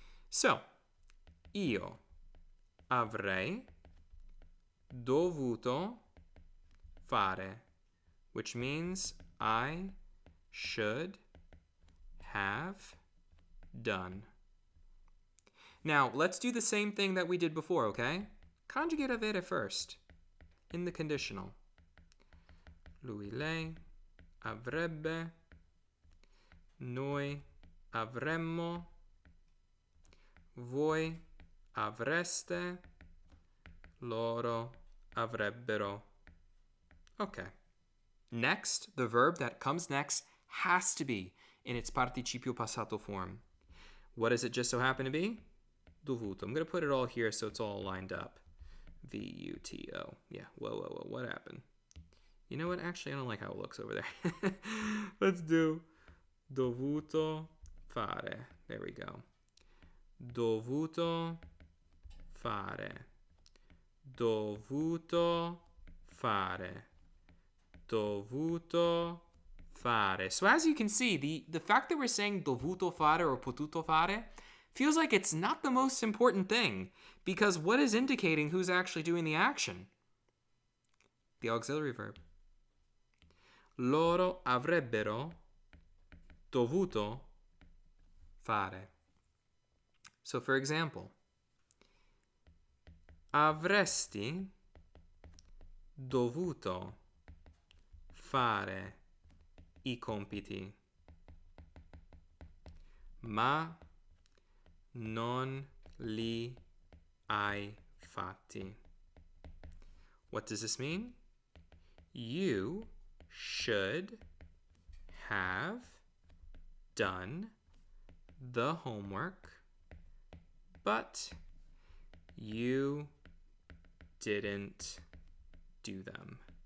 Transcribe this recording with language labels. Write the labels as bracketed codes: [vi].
[en] So, [it] io avrei dovuto fare, [en] which means I should have done. Now, let's do the same thing that we did before, okay? Conjugate avere first in the conditional. [it] Lui, lei avrebbe, noi avremmo, voi avreste, loro avrebbero. [en] Okay. Next, the verb that comes next has to be in its participio passato form. What does it just so happen to be? Dovuto. I'm going to put it all here so it's all lined up. V-U-T-O. Yeah, whoa, what happened? You know what? Actually, I don't like how it looks over there. Let's do [it] dovuto fare. [en] There we go. [it] Dovuto fare. Dovuto fare. Dovuto fare. [en] So as you can see, the fact that we're saying [it] dovuto fare [en] or [it] potuto fare [en] feels like it's not the most important thing, because what is indicating who's actually doing the action? The auxiliary verb. [it] Loro avrebbero dovuto fare. [en] So for example, [it] avresti dovuto fare i compiti, ma non li hai fatti. [en] What does this mean? You should have done the homework, but you didn't do them.